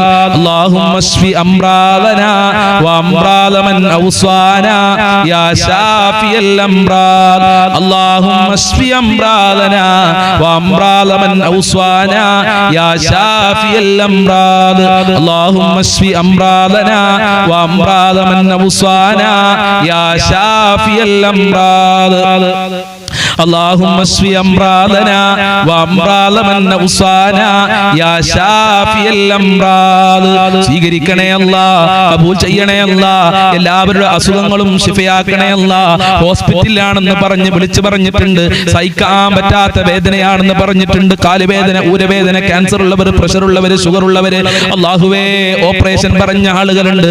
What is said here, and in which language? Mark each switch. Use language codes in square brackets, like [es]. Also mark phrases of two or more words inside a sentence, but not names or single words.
[ar] اللهم اشف امراضنا وامراض من اوصانا يا شافي الامراض اللهم اشف امراضنا وامراض من اوصانا يا شافي الامراض اللهم اشف امراضنا وامراض من اوصانا يا شافي الامراض اللهم اشف امراضنا وامراض من اوصانا يا شافي الامراض [ml] സ്വീകരിക്കണേ അല്ലാഹ്, കബൂൽ ചെയ്യണേ അല്ലാഹ്, എല്ലാവരുടെ അസുഖങ്ങളും ശിഫയാക്കണേ അല്ലാഹ്. ഹോസ്പിറ്റലിലാണെന്ന് പറഞ്ഞ് വിളിച്ചു പറഞ്ഞിട്ടുണ്ട്, സഹിക്കാൻ പറ്റാത്ത വേദനയാണെന്ന് പറഞ്ഞിട്ടുണ്ട്, കാലുവേദന, ഊരവേദന, ക്യാൻസർ ഉള്ളവർ, പ്രഷർ ഉള്ളവർ, ഷുഗർ ഉള്ളവർ, അല്ലാഹുവേ ഓപ്പറേഷൻ പറഞ്ഞ ആളുകളുണ്ട്.